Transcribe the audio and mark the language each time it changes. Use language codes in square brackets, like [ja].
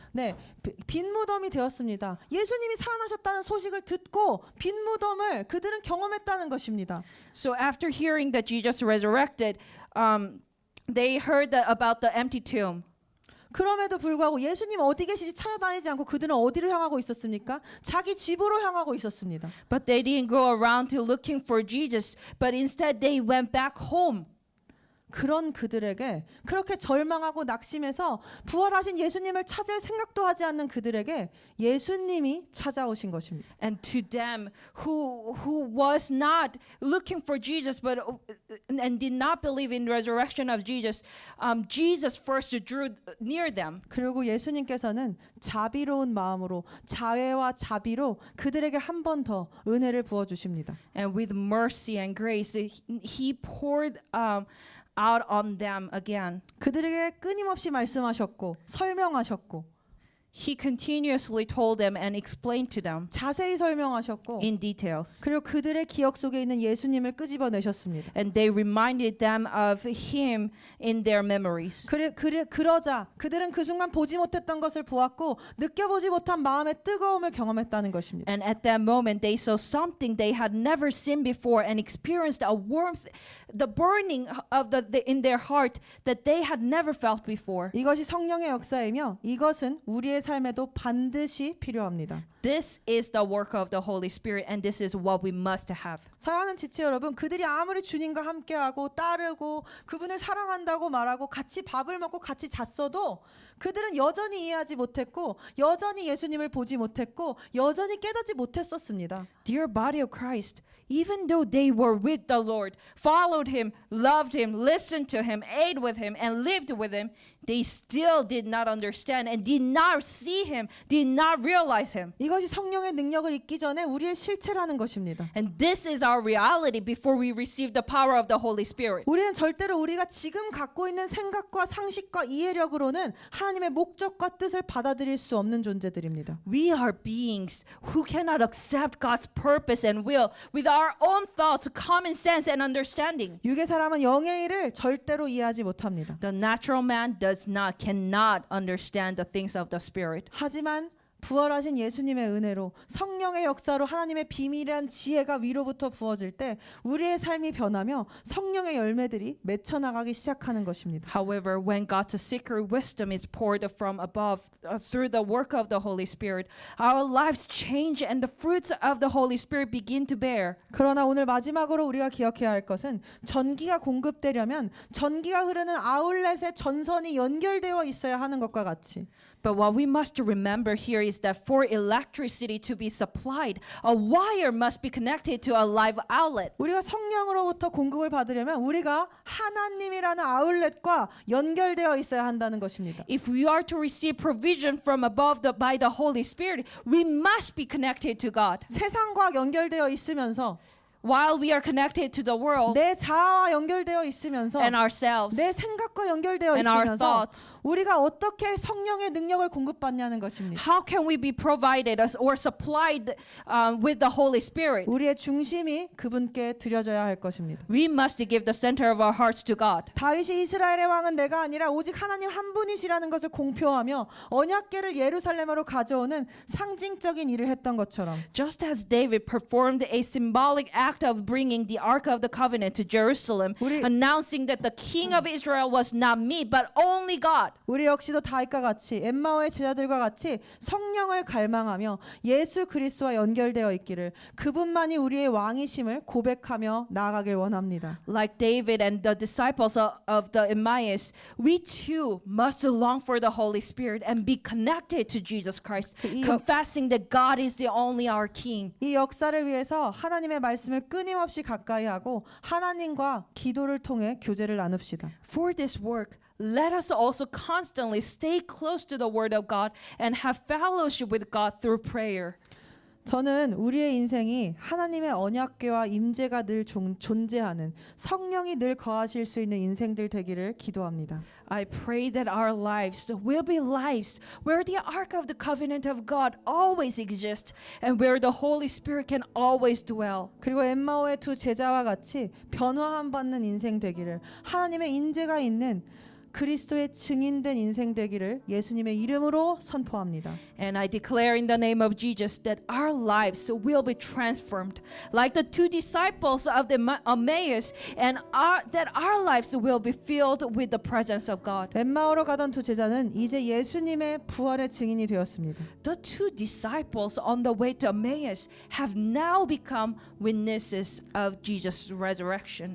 [ko] 네, 빈 무덤이 되었습니다. 예수님이 살아나셨다는 소식을 듣고 빈 무덤을 그들은 경험했다는 것입니다. [en] So after hearing that Jesus resurrected, they heard about the empty tomb. [ko] 그럼에도 불구하고 예수님 어디 계시지 찾아다니지 않고 그들은 어디로 향하고 있었습니까? 자기 집으로 향하고 있었습니다. [en] But they didn't go around to looking for Jesus, but instead they went back home. [ko] 그런 그들에게, 그렇게 절망하고 낙심해서 부활하신 예수님을 찾을 생각도 하지 않는 그들에게 예수님이 찾아오신 것입니다. [en] And to them who was not looking for Jesus but and did not believe in the resurrection of Jesus, Jesus first drew near them. [ko] 그리고 예수님께서는 자비로운 마음으로, 자애와 자비로 그들에게 한 번 더 은혜를 부어 주십니다. [en] And with mercy and grace, he poured out on them again. [ko] 그들에게 끊임없이 말씀하셨고 설명하셨고 [en] He continuously told them and explained to them [ko] 자세히 설명하셨고 [en] in details. [ko] 그리고 그들의 기억 속에 있는 예수님을 끄집어내셨습니다. [en] And they reminded them of him in their memories. [ko] 그러자 그들은 그 순간 보지 못했던 것을 보았고 느껴보지 못한 마음의 뜨거움을 경험했다는 것입니다. [en] And at that moment they saw something they had never seen before and experienced a warmth, the burning of the in their heart that they had never felt before. [ko] 이것이 성령의 역사이며 이것은 우리의 삶에도 반드시 필요합니다. [en] This is the work of the Holy Spirit and this is what we must have. [ko] 사랑하는 지체 여러분, 그들이 아무리 주님과 함께하고 따르고 그분을 사랑한다고 말하고 같이 밥을 먹고 같이 잤어도 그들은 여전히 이해하지 못했고 여전히 예수님을 보지 못했고 여전히 깨닫지 못했었습니다. [en] Dear body of Christ, even though they were with the Lord, followed him, loved him, listened to him, ate with him, and lived with him, they still did not understand and did not see him, did not realize him. [ko] 이것이 성령의 능력을 잊기 전에 우리의 실체라는 것입니다. [en] And this is our reality before we receive the power of the Holy Spirit. [ko] 우리는 절대로 우리가 지금 갖고 있는 생각과 상식과 이해력으로는 하나님의 목적과 뜻을 받아들일 수 없는 존재들입니다. [en] We are beings who cannot accept God's purpose and will with our own thoughts, common sense, and understanding. [ko] 육의 사람은 영의 일을 절대로 이해하지 못합니다. [en] The natural man cannot understand the things of the Spirit. [ko] 하지만 부활하신 예수님의 은혜로 성령의 역사로 하나님의 비밀한 지혜가 위로부터 부어질 때 우리의 삶이 변하며 성령의 열매들이 맺혀나가기 시작하는 것입니다. [en] However, when God's secret wisdom is poured from above through the work of the Holy Spirit, our lives change and the fruits of the Holy Spirit begin to bear. [ko] 그러나 오늘 마지막으로 우리가 기억해야 할 것은 전기가 공급되려면 전기가 흐르는 아울렛에 전선이 연결되어 있어야 하는 것과 같이 [en] But what we must remember here is that for electricity to be supplied, a wire must be connected to a live outlet. [ko] 우리가 성령으로부터 공급을 받으려면 우리가 하나님이라는 아울렛과 연결되어 있어야 한다는 것입니다. [en] If we are to receive provision from above by the Holy Spirit, we must be connected to God. [ko] 세상과 연결되어 있으면서 [en] While we are connected to the world [ko] 내 자아와 연결되어 있으면서 [en] and ourselves [ko] 내 생각과 연결되어 [en] and our [ko] 있으면서 [en] thoughts, [ko] 우리가 어떻게 성령의 능력을 공급받냐는 것입니다. [en] how can we be provided or supplied with the Holy Spirit? [ko] 우리의 중심이 그분께 드려져야 할 것입니다. [en] We must give the center of our hearts to God. [ko] 다윗이 이스라엘의 왕은 내가 아니라 오직 하나님 한 분이시라는 것을 공표하며 언약궤를 예루살렘으로 가져오는 상징적인 일을 했던 것처럼 [en] Just as David performed a symbolic act act of bringing the Ark of the Covenant to Jerusalem, [ko] 우리- [en] announcing that the King of Israel was not me, but only God. [ko] 우리 역시도 다윗과 같이 엠마오의 제자들과 같이 성령을 갈망하며 예수 그리스도와 연결되어 있기를 그분만이 우리의 왕이심을 고백하며 나아가길 원합니다. [en] Like David and the disciples of the Emmaus, we too must long for the Holy Spirit and be connected to Jesus Christ, [ko] 이- [en] confessing that God is the only our King. [ko] 이 역사를 위해서 하나님의 말씀을 끊임없이 가까이 하고 하나님과 기도를 통해 교제를 나눕시다. [en] For this work, let us also constantly stay close to the Word of God and have fellowship with God through prayer. [ko] 저는 우리의 인생이 하나님의 언약궤와 임재가 늘 존재하는 성령이 늘 거하실 수 있는 인생들 되기를 기도합니다. [en] I pray that our lives will be lives where the Ark of the Covenant of God always exists and where the Holy Spirit can always dwell. [ko] 그리고 엠마오의 두 제자와 같이 변화함 받는 인생 되기를 하나님의 인재가 있는 그리스도의 증인된 인생 되기를 예수님의 이름으로 선포합니다. [en] And I declare in the name of Jesus that our lives will be transformed like the two disciples of the Emmaus and that our lives will be filled with the presence of God. [ko] 엠마오로 가던 두 제자는 이제 예수님의 부활의 증인이 되었습니다. [en] The two disciples on the way to Emmaus have now become witnesses of Jesus' resurrection.